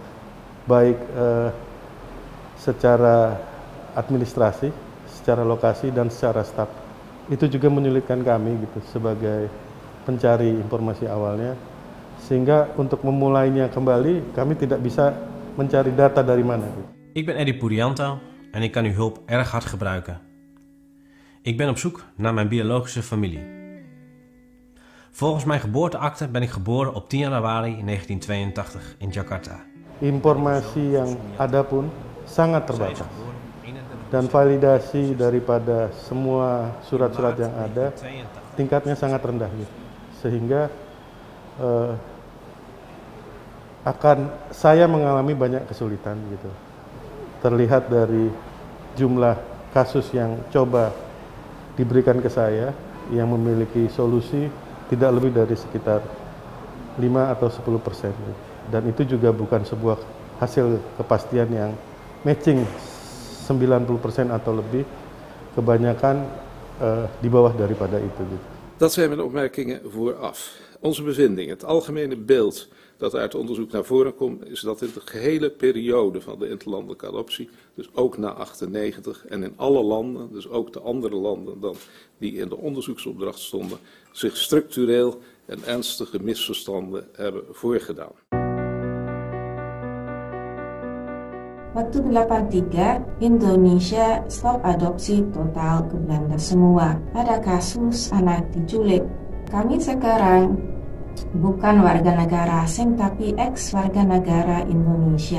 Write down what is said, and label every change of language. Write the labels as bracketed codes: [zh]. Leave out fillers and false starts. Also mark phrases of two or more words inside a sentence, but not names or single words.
[id] Baik secara administrasi, secara lokasi dan secara staf. Itu juga menyulitkan kami gitu sebagai pencari informasi awalnya. Sehingga untuk memulainya kembali, kami tidak bisa mencari data dari mana. [nl] Ik ben Eddie Purianto en ik kan uw hulp erg hard gebruiken. Ik ben op zoek naar mijn biologische familie. Volgens mijn geboorteakte ben ik geboren op 10 januari 1982 in Jakarta. [id] Informasi yang ada pun sangat terbatas. Dan validasi daripada semua surat-surat yang ada, tingkatnya sangat rendah gitu. Sehingga saya mengalami banyak kesulitan gitu. Terlihat dari jumlah kasus yang coba diberikan ke saya yang memiliki solusi tidak lebih dari sekitar 5 atau 10%. Dan itu juga bukan sebuah hasil kepastian yang matching 90% atau lebih, kebanyakan di bawah daripada itu gitu. [nl] Dat zijn mijn opmerkingen vooraf. Onze bevinding, het algemene beeld dat uit onderzoek naar voren komt, is dat in de gehele periode van de interlandelijke adoptie, dus ook na 98 en in alle landen, dus ook de andere landen dan die in de onderzoeksopdracht stonden, zich structureel en ernstige misverstanden hebben voorgedaan. [id] Waktu 83, Indonesia stop adopsi total ke Belanda semua. Ada kasus anak diculik. Kami sekarang bukan warga negara asing tapi ex warga negara Indonesia.